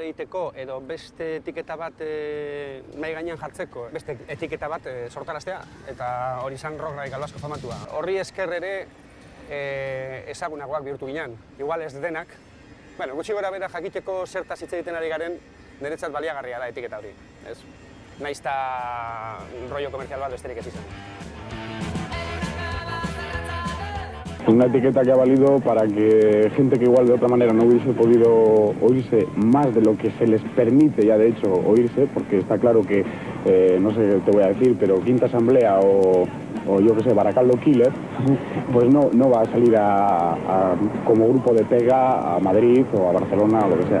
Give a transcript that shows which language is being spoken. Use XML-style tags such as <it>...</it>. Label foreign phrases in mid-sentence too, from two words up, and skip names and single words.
<eu>egiteko edo beste etiketa bat mahai gainean jartzeko, beste etiketa bat sortaraztea, eta hori izan rock radical asko famatua. Horri esker ere ezagunagoak bihurtu ginen, igual ez denak. Bueno, gutxi gora bera jakiteko zertaz hitz egiten ari garen, niretzat baliagarria da etiketa hori. Nahiz eta rollo komerzial bat besterik ez izan.</eu> <es>Una etiqueta que ha valido para que gente que igual de otra manera no hubiese podido oírse más de lo que se les permite ya de hecho oírse, porque está claro que, no sé qué te voy a decir, pero Quinta Asamblea o yo que sé, Baracaldo Killer, pues no va a salir como grupo de pega a Madrid o a Barcelona o lo que sea.</es>